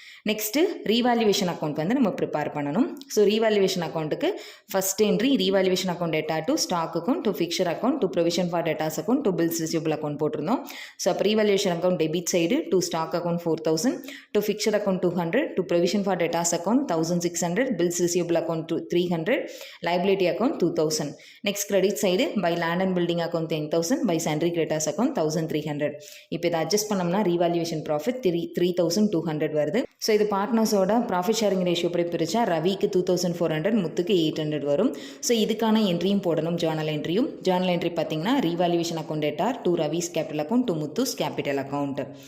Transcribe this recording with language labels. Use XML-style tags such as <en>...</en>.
<ta>Next ரீவால்யூவேஷன் account வந்து நம்ம prepare பண்ணணும். ஸோ ரீவால்யூவேஷன் அக்கௌண்ட்டுக்கு first entry ரீவால்யூவேஷன் account data to stock account to fixed account to provision for datas account to bills receivable account போட்டிருந்தோம். So அப்போ ரீவால்யூவேஷன் account debit side to stock account 4000, to fixed account 200, to provision for datas account 1600, bills receivable account 300,</ta> <en>liability account 2000. Next credit side by land and building account 10,000, by sundry creditors account 1300.</en> <ta>இப்போ இதை adjust பண்ணோம்னா ரீவால்யூவேஷன் profit 3200 வருது. So இது பார்ட்னர்ஸோட profit sharing ratio எப்படி பிரிச்சா ரவிக்கு 2400, முத்துக்கு 800 வரும். So இதுக்கான என்ட்ரியும் போடணும், ஜேர்னல் என்ட்ரியும். ஜேர்னல் என்ட்ரி பார்த்தீங்கன்னா ரீவால்யூவேஷன் account data to Ravi's capital account to முத்துஸ் capital account.</ta>